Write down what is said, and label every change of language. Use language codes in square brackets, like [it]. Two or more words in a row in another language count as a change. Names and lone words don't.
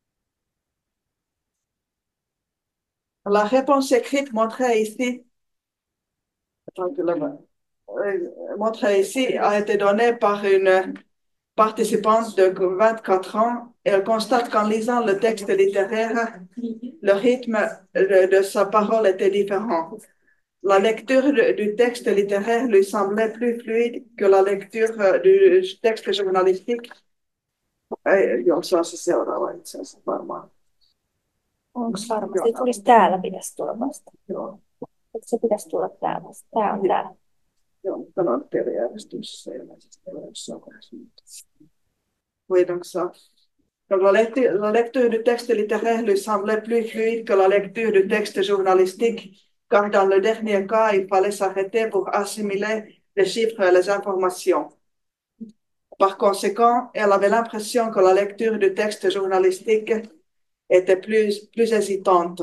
[fr] La réponse écrite montrée ici a été donnée par une participante de 24 ans. Elle constate qu'en lisant le texte littéraire, le rythme de sa parole était différent. La lecture du texte littéraire lui semblait plus fluide que la lecture du texte journalistique. [fi] Onko varmasti? Se tulisi täällä, pitäisi tulla vasta. Joo. Se pitäisi tulla täällä. Tää on täällä. Joo, tämä on järjestyksessä ilmeisesti jossain vaiheessa. [fr] Oui, donc ça. Donc la lecture du texte littéraire lui semblait plus fluide que la lecture du texte journalistique, car dans le dernier cas, il fallait s'arrêter pour assimiler les chiffres et les informations. Par conséquent, elle avait l'impression que la lecture du texte journalistique était plus hésitante.